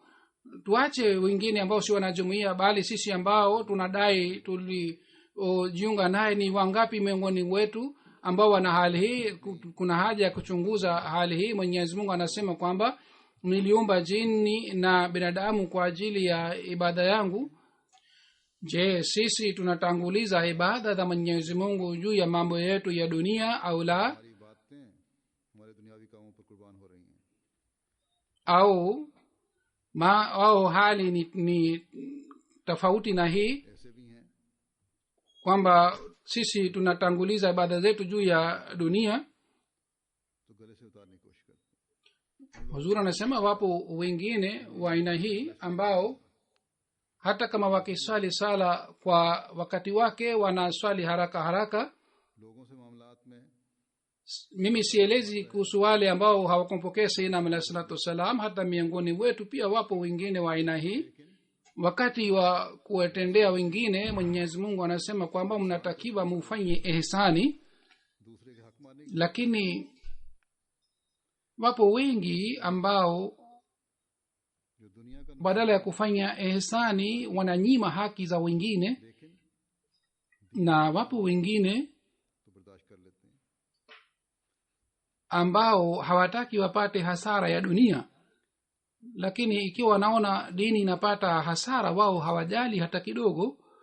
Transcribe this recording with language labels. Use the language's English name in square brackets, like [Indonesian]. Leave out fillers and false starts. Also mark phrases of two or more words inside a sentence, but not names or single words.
[Swahili] Tuache wengine ambao si wanajumuia, bali sisi ambao tunadai tulijiunga naye, ni wangapi miongoni mwetu ambao wana hali hii? Kuna haja ya kuchunguza hali hii. Mwenyezi Mungu anasema kwamba niliumba jini na binadamu kwa ajili ya ibada yangu. Je, sisi tunatanguliza ibada za Mwenyezi Mungu juu ya mambo yetu ya dunia au la? [Urdu] ہماری باتیں ہمارے دنیاوی کاموں پر قربان ہو رہی ہیں [Swahili] au hali ni tofauti na hii, [Urdu] ایسے بھی ہیں [Swahili] kwamba sisi tunatanguliza ibada zetu juu ya dunia? [Urdu] تو گلے سے اتارنے کی کوشش کرتے ہیں [Swahili] Huzuri anasema wapo wengine wa aina hii ambao hata kama wakiswali sala kwa wakati wake wanaswali haraka haraka. [Urdu] لوگوں سے معاملات میں [Swahili] mimi sielezi kuhusu wale ambao hawakumpokea [Arabic] سيدنا عليه الصلاة والسلام. [Swahili] Hata miongoni wetu pia wapo wengine wa aina hii. Wakati wa kuwatendea wengine Mwenyezi Mungu anasema kwamba mnatakiwa mufanye ihsani, lakini wapo wengi ambao badala ya kufanya ihsani wananyima haki za wengine, na wapo wengine ambao hawataki wapate hasara ya dunia, lakini ikiwa wanaona dini inapata hasara wao hawajali hata kidogo.